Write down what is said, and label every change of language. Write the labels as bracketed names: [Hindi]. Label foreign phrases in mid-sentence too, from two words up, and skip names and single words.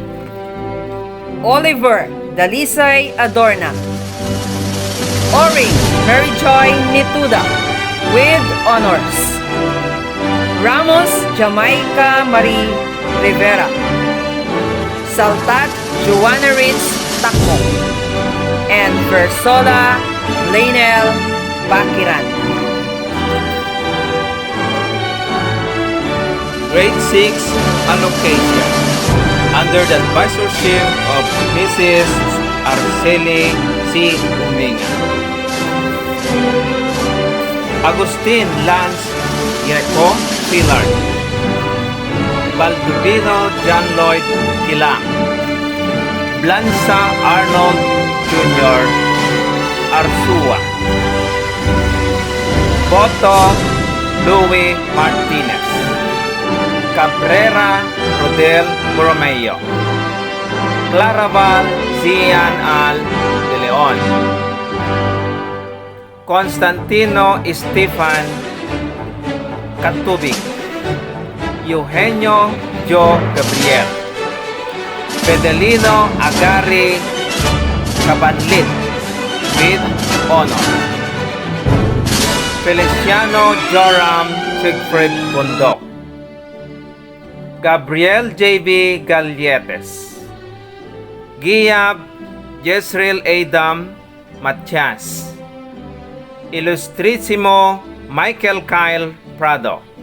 [English] Oliver Dalisay Adorna, Ori Mary Joy Nituda with honors, Ramos Jamaica Marie Rivera, Saltat Joanna Ritz Takmo, and Versola Lainel Bakiran. Grade 6 Allocation. under the advisorship of Mrs. Arceli C. Uminga. Agustin Lance Greco Pilar. Baldovino John Lloyd Kilang. Blanza Arnold Jr. Arsua. Boto Louis Martinez. Cabrera Rodel Borromeo. Claraval Zian Al de Leon. Constantino Estefan Catubig. Eugenio Jo Gabriel. Fedelino Agari Cabanlit with honor. Feliciano Joram Siegfried Bondok. Gabriel J.B. Galletes. Giab Jezreel Adam Matias. Ilustrisimo Michael Kyle Prado.